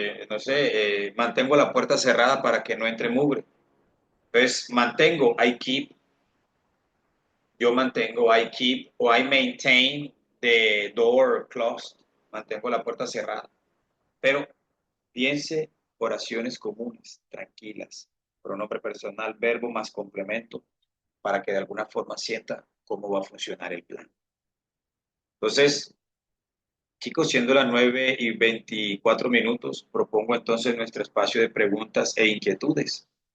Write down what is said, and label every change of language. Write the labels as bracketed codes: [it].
[es] No sé, mantengo la puerta cerrada para que no entre mugre. [en] Entonces, I keep o I maintain the door closed. [es] Mantengo la puerta cerrada. Pero piense oraciones comunes, tranquilas, pronombre personal, verbo más complemento, para que de alguna forma sienta cómo va a funcionar el plan. Entonces, chicos, siendo las 9:24, propongo entonces nuestro espacio de preguntas e inquietudes.